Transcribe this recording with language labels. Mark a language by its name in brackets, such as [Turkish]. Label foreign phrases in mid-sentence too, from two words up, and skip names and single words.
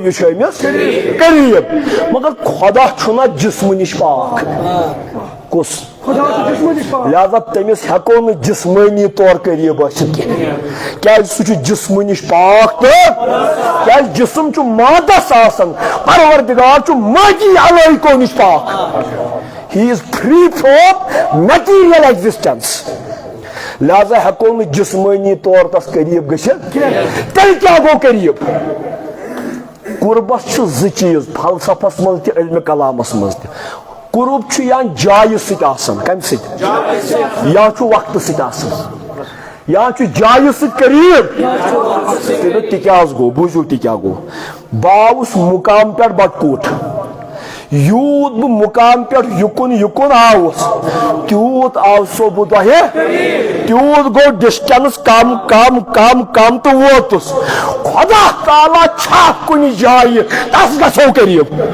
[Kashmiri] یہِ چھُ أمِس قریب مگر خۄدا چھُنہ جسمہٕ نِش پاک کُس لہذا تٔمِس ہٮ۪کو نہٕ جسمٲنی طور قریب ٲسِتھ کینٛہہ کیازِ سُہ چھُ جسمہٕ نِش پاک تہٕ کیازِ جسم چھُ مادس آسان پروردگار چھُ مادی علٲیقو نِش پاک [English] he is free from material existence [Kashmiri] لہذا ہٮ۪کو نہٕ جسمٲنی طور تس قریب گٔژھِتھ تیٚلہِ کیٛاہ گوٚو قریب قربس چھِ زٕ چیٖز فلسفس منٛز تہِ علمِ کلامس منٛز تہِ قرب چھُ یا جایہِ سۭتۍ آسان کمہِ سۭتۍ یا چھُ وقتہٕ سۭتۍ آسان یا چھُ جایہِ سۭتۍ قریب تِکیٛازِ گوٚو بوٗزِو تہِ کیٛاہ گوٚو بہٕ آوُس مُقام پٮ۪ٹھ بٹکوٗٹ یوٗت بہٕ مُقام پٮ۪ٹھ یُکُن آوُس تیوٗت آوسو بہٕ تۄہہِ تیوٗت گوٚو ڈسٹنس کم کم کم کم تہٕ ووتُس خۄدا تعالیٰ چھا کُنہِ جایہِ تس گژھو قریب